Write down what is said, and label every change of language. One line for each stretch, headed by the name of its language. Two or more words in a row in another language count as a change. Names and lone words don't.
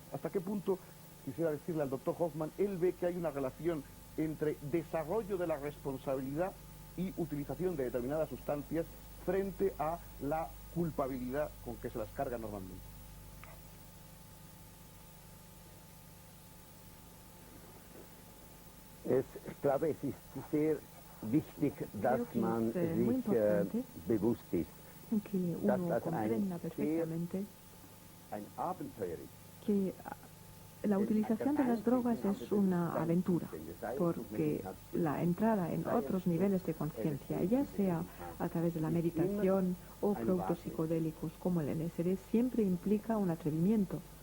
Spanish: ¿Hasta qué punto, quisiera decirle al doctor Hoffman, él ve que hay una relación entre desarrollo de la responsabilidad y utilización de determinadas sustancias frente a la culpabilidad con que se las carga normalmente?
German: Es sehr wichtig, dass man sich bewusst ist,
Spanish: que uno comprenda perfectamente que la utilización de las drogas es una aventura, porque la entrada en otros niveles de conciencia, ya sea a través de la meditación o productos psicodélicos como el LSD, siempre implica un atrevimiento.